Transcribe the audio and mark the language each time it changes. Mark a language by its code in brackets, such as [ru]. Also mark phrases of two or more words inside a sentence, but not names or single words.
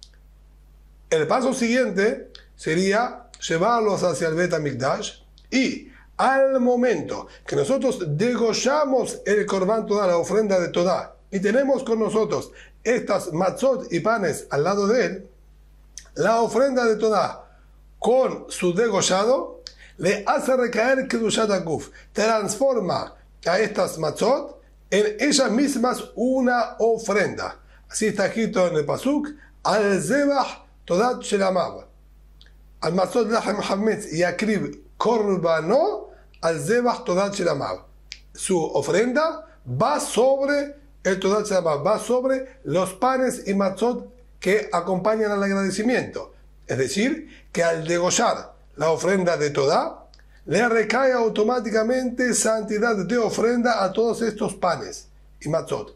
[es] El paso siguiente sería llevarlos hacia el Bet HaMikdash y al momento que nosotros degollamos el [he] קרבן תודה, [es] la ofrenda de Todá, y tenemos con nosotros estas matzot y panes al lado de él, la ofrenda de Todá con su degollado le hace recaer [he] קדושת הגוף, [es] transforma a estas matzot en ellas mismas una ofrenda. Así está escrito en el Pasuk, [he] על זבח תודת שלמיו, על מצות לחם חמץ יקריב קרבנו, על זבח תודת שלמיו. [es] Su ofrenda va sobre el [he] תודת שלמיו, [es] va sobre los panes y matzot que acompañan al agradecimiento. Es decir, que al degollar la ofrenda de Todá, le recae automáticamente santidad de ofrenda a todos estos panes y matzot.